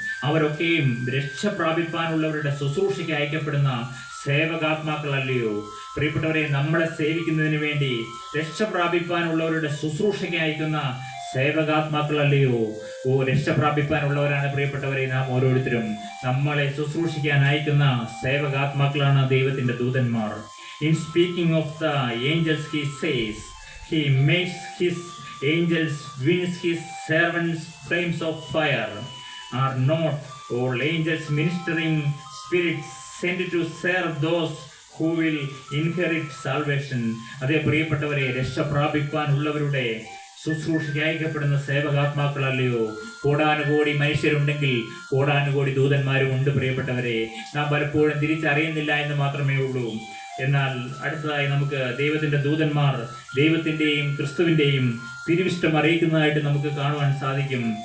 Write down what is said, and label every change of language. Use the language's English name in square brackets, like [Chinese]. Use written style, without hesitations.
[Malayalam] അവരൊക്കെയും രക്ഷ പ്രാപിപ്പാനുള്ളവരുടെ ശുശ്രൂഷയ്ക്ക് അയക്കപ്പെടുന്ന സേവകാത്മാക്കളല്ലയോ? പ്രിയപ്പെട്ടവരെ, നമ്മളെ സേവിക്കുന്നതിന് വേണ്ടി രക്ഷ പ്രാപിപ്പാനുള്ളവരുടെ ശുശ്രൂഷയ്ക്ക് അയക്കുന്ന സേവകാത്മാക്കളല്ലയോ? രക്ഷ പ്രാപിപ്പാനുള്ളവരാണ് പ്രിയപ്പെട്ടവരെ നാം ഓരോരുത്തരും. നമ്മളെ ശുശ്രൂഷിക്കാൻ അയക്കുന്ന സേവകാത്മാക്കളാണ് ദൈവത്തിന്റെ ദൂതന്മാർ. [English] In speaking of the angels, he says, he makes his angels winds his servants flames of fire. Are not all angels ministering spirits sent to serve those who will inherit salvation? [Malayalam] അതേ പ്രിയപ്പെട്ടവരെ, രക്ഷ പ്രാപിപ്പാനുള്ളവരുടെ ശുശ്രൂഷയ്ക്ക് അയക്കപ്പെടുന്ന സേവകാത്മാക്കളല്ലയോ? കോടാനുകോടി മനുഷ്യരുണ്ടെങ്കിൽ കോടാനുകോടി ദൂതന്മാരും ഉണ്ട് പ്രിയപ്പെട്ടവരെ. നാം പലപ്പോഴും തിരിച്ചറിയുന്നില്ല എന്ന് മാത്രമേ ഉള്ളൂ. എന്നാൽ അടുത്തതായി നമുക്ക് ദൈവത്തിന്റെ ദൂതന്മാർ ദൈവത്തിന്റെയും ക്രിസ്തുവിന്റെയും തിരുവിഷ്ടം അറിയിക്കുന്നതായിട്ട് നമുക്ക് കാണുവാൻ സാധിക്കും.